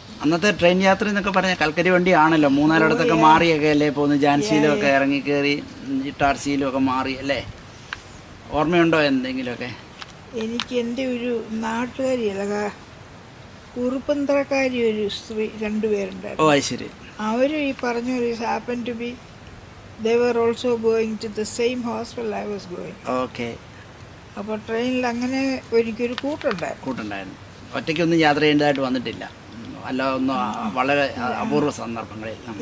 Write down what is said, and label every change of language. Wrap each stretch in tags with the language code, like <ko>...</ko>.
<ml>അന്നത്തെ ട്രെയിൻ യാത്ര എന്നൊക്കെ പറഞ്ഞാൽ കൽക്കരി വണ്ടി ആണല്ലോ. 3-4 മാറിയൊക്കെ അല്ലേ പോകുന്നത്. ജാൻസിയിലും ഒക്കെ ഇറങ്ങി കയറി ഇട്ടാർസിയിലും ഒക്കെ മാറി അല്ലേ? ഓർമ്മയുണ്ടോ എന്തെങ്കിലുമൊക്കെ? എനിക്ക് എൻ്റെ ഒരു നാട്ടുകാരിയല്ല, കുറുപ്പന്തറക്കാരി ഒരു സ്ത്രീ 2 പേരുണ്ടായിരുന്നു. ശരി. അവർ ഈ പറഞ്ഞ ഒരു</ml> <en>Happen to be they were also going to the same hospital I was going.</en> <ml>അപ്പോൾ ട്രെയിനിൽ അങ്ങനെ എനിക്കൊരു കൂട്ടുണ്ടായിരുന്നു. ഒറ്റയ്ക്കൊന്നും യാത്ര ചെയ്യേണ്ടതായിട്ട് വന്നിട്ടില്ല. അല്ല, ഒന്നും വളരെ അപൂർവ സന്ദർഭങ്ങളിൽ.</ml>